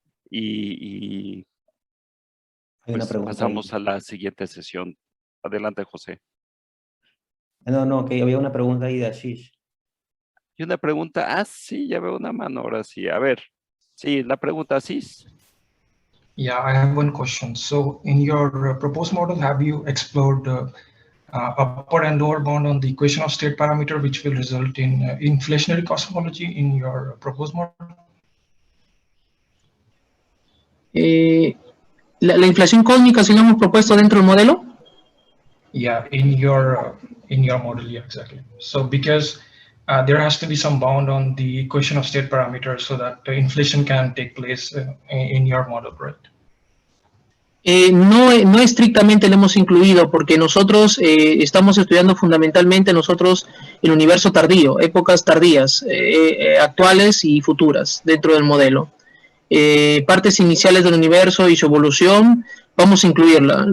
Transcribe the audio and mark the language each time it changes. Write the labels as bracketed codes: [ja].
[es] Y pues pasamos a la siguiente sesión. Adelante, José. No, que había una pregunta ahí de Ashish. Y una pregunta, sí, ya veo una mano ahora sí. A ver, sí, la pregunta, Ashish. [en] Yeah, I have one question. So in your proposed model, have you explored upper and lower bound on the equation of state parameter, which will result in inflationary cosmology in your proposed model? [es] ¿La inflación cósmica si lo hemos propuesto dentro del modelo? [en] Yeah, in your model, yeah, exactly. So because there has to be some bound on the equation of state parameters so that the inflation can take place in your model, right? [es] No estrictamente lo hemos incluido porque nosotros estamos estudiando fundamentalmente el universo tardío, épocas tardías, actuales y futuras dentro del modelo. Partes iniciales del universo y su evolución, vamos a incluirla.